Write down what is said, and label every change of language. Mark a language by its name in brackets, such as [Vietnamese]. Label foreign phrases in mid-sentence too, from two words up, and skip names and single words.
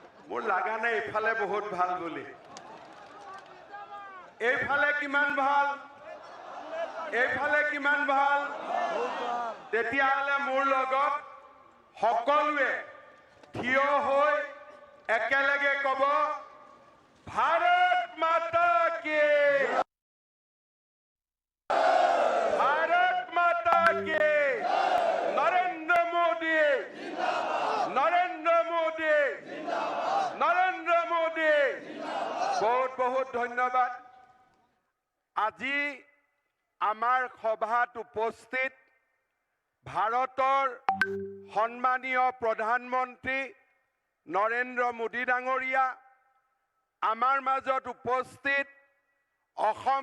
[Assamese] মোৰ লাগা নাই ইফালে বহুত ভাল বুলি এইফালে কিমান ভাল এইফালে কিমান ভাল তেতিয়াহলে মোৰ লগত সকলোৱে থিয় হৈ একেলগে কব [Hindi] भारत माता की भारत माता के नरेंद्र मोदी नरेंद्र मोदी नरेंद्र मोदी बहुत बहुत धन्यवाद [Assamese] আজি আমাৰ সভাত উপস্থিত ভাৰতৰ সন্মানীয় প্ৰধানমন্ত্ৰী নৰেন্দ্ৰ মোদী ডাঙৰীয়া আমাৰ মাজত উপস্থিত অসম